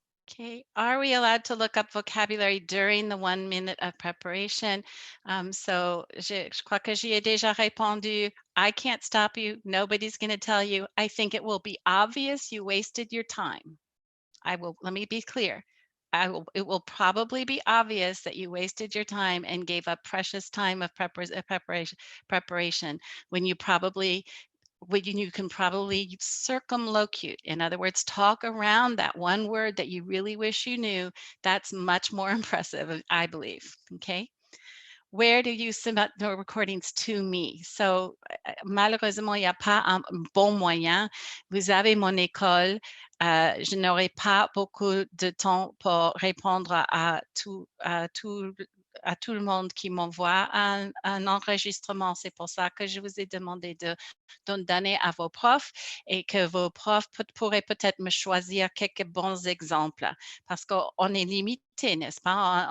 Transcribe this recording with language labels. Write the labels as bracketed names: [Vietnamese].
[English] Okay, are we allowed to look up vocabulary during the 1 minute of preparation? [French] So, je crois que j'y ai déjà répondu. [English] I can't stop you. Nobody's going to tell you. I think it will be obvious you wasted your time. Let me be clear. It will probably be obvious that you wasted your time and gave up precious time of preparation when you can probably circumlocute. In other words, talk around that one word that you really wish you knew. That's much more impressive, I believe. Okay. Where do you submit the recordings to me? [French] So, malheureusement, il n'y a pas un bon moyen. Vous avez mon école. Je n'aurai pas beaucoup de temps pour répondre à tout le monde qui m'envoie un enregistrement. C'est pour ça que je vous ai demandé d'en donner à vos profs et que vos profs pourraient peut-être me choisir quelques bons exemples parce qu'on est limité, n'est-ce pas?